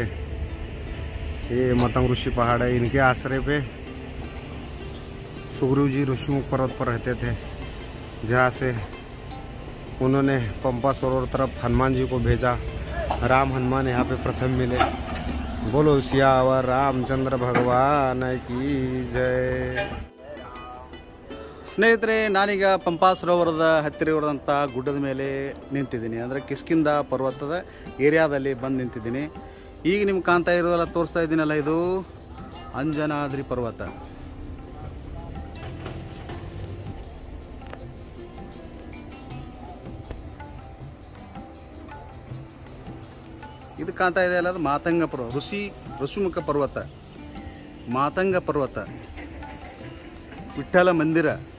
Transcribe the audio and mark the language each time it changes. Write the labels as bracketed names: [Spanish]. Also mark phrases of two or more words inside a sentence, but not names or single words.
[Hindi] ये मतंग ऋषि पहाड़ है, इनके आश्रय पे सुग्रीव जी ऋषिमुख पर्वत पर रहते थे, जहाँ से उन्होंने पंपा सरोवर तरफ हनुमान जी को भेजा। राम हनुमान यहाँ पे प्रथम मिले। बोलो सियावर रामचंद्र भगवान की जय। [Kannada] ಸ್ನೇಹಿತರೆ, ನಾನೀಗ ಪಂಪಾ ಸರೋವರದ ಹತ್ತಿರ ಇರುವಂಥ ಗುಡ್ಡದ ಮೇಲೆ ನಿಂತಿದ್ದೀನಿ. ಅಂದರೆ ಕಿಷ್ಕಿಂಧ ಪರ್ವತದ ಏರಿಯಾದಲ್ಲಿ ಬಂದು ನಿಂತಿದ್ದೀನಿ. ಈಗ ನಿಮ್ಗೆ ಕಾಣ್ತಾ ಇರೋದಲ್ಲ, ತೋರಿಸ್ತಾ ಇದ್ದೀನಲ್ಲ, ಇದು ಅಂಜನಾದ್ರಿ ಪರ್ವತ. ಇದು ಕಾಣ್ತಾ ಇದೆ ಅಲ್ಲ, ಅದು ಮಾತಂಗ ಪರ್ವತ, ಋಷಿಮುಖ ಪರ್ವತ, ಮಾತಂಗ ಪರ್ವತ, ವಿಠ್ಠಲ ಮಂದಿರ.